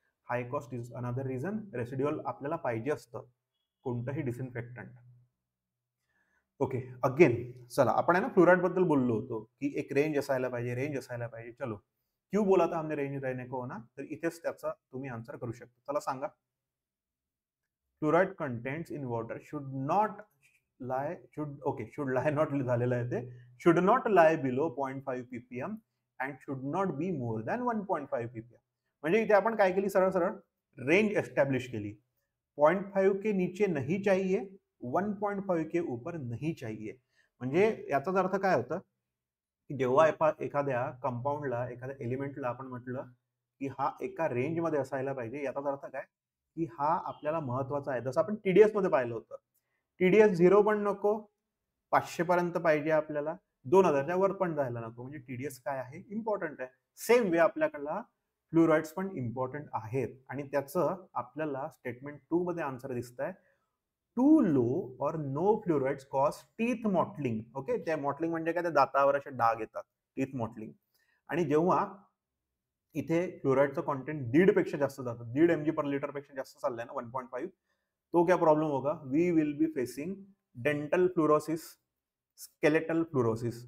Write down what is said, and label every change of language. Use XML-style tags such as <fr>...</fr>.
<en>High cost is another reason.</en> <mr>Residual आपल्याला पाहिजे असतं कोणतंही डिसइन्फेक्टंट. ओके, अगेन चला आपण आहे ना फ्लोराइड बद्दल बोललो होतो की एक रेंज असायला पाहिजे, रेंज असायला पाहिजे.</mr> <hi>चलो, क्यों बोला था हमने रेंज रहने को ना,</hi> <mr>तर इथेच त्याचा तुम्ही आन्सर करू शकता. चला सांगा.</mr> <en>fluoride contents in water should not lie should lie not</en> <mr>झालेलं आहे ते,</mr> <en>should not lie below 0.5 ppm and should not be more than 1.5 ppm.</en> <mr>म्हणजे इथे आपण काय केली, सरळ सरळ रेंज एस्टॅब्लिश केली.</mr> <hi>0.5 के नीचे नहीं चाहिए, 1.5 के ऊपर नहीं चाहिए.</hi> <mr>म्हणजे याचाच अर्थ काय होतं की जेव्हा एखाद्या कंपाऊंडला, एखाद्या एलिमेंटला आपण म्हटलं की हा एका रेंज मध्ये असायला पाहिजे, याचाच अर्थ काय की हा आपल्याला महत्वाचा आहे. जसं आपण टीडीएस मध्ये पाहिलं होतं, टीडीएस 0 पण नको, 500 पर्यंत पाहिजे आपल्याला, 2000च्या वर पण जायला नको. म्हणजे टीडीएस काय आहे, इम्पॉर्टंट आहे. सेम वे आपल्याकडला फ्लोराइड्स पण इम्पॉर्टंट आहेत आणि त्याचं आपल्याला स्टेटमेंट 2 मध्ये आन्सर दिसत आहे.</mr> <en>Too low or no fluorides cause teeth mottling.</en> <mr>Okay, त्या मॉटलिंग म्हणजे काय, त्या दातावर असे डाग येतात, टीथ मॉटलिंग. आणि जेव्हा इथे फ्लोराइडचं कॉन्टेंट 1.5 पेक्षा जास्त जातं, 1.5 mg पर लिटर पेक्षा जास्त चाललंय ना 1.5,</mr> <hi>तो क्या प्रॉब्लेम होगा,</hi> <en>We will be facing dental fluorosis, skeletal fluorosis.</en>